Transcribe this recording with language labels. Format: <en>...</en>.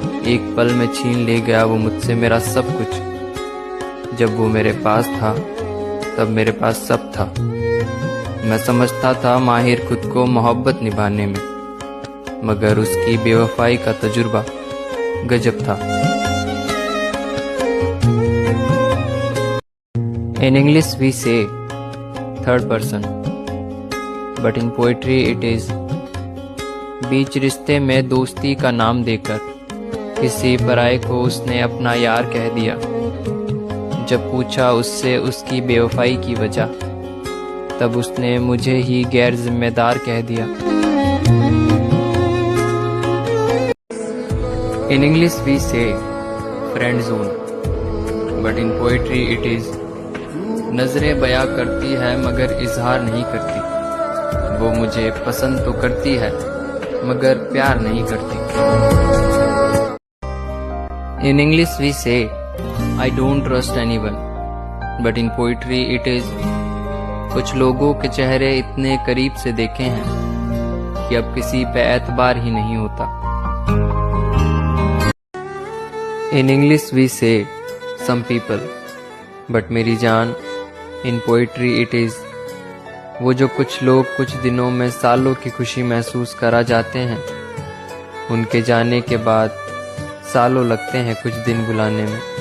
<hi>एक पल में छीन ले गया वो मुझसे मेरा सब कुछ। जब वो मेरे पास था तब मेरे पास सब था। मैं समझता था माहिर खुद को मोहब्बत निभाने में, मगर उसकी बेवफाई का तजुर्बा गजब था।</hi> <en>In English we say third person, but in poetry it is।</en> <hi>बीच रिश्ते में दोस्ती का नाम देकर किसी पराये को उसने अपना यार कह दिया। जब पूछा उससे उसकी बेवफाई की वजह, तब उसने मुझे ही गैर जिम्मेदार कह दिया।</hi> <en>In English we say friend zone, but in poetry it is।</en> <hi>नजरें बयां करती है मगर इजहार नहीं करती। वो मुझे पसंद तो करती है मगर प्यार नहीं करती।</hi> <en>In English we say I don't trust anyone, but in poetry it is।</en> <hi>कुछ लोगों के चेहरे इतने करीब से देखे हैं कि अब किसी पे एतबार ही नहीं होता।</hi> <en>In English we say some people, but</en> <hi>मेरी जान</hi> <en>in poetry it is।</en> <hi>वो जो कुछ लोग कुछ दिनों में सालों की खुशी महसूस करा जाते हैं, उनके जाने के बाद सालों लगते हैं कुछ दिन बुलाने में।</hi>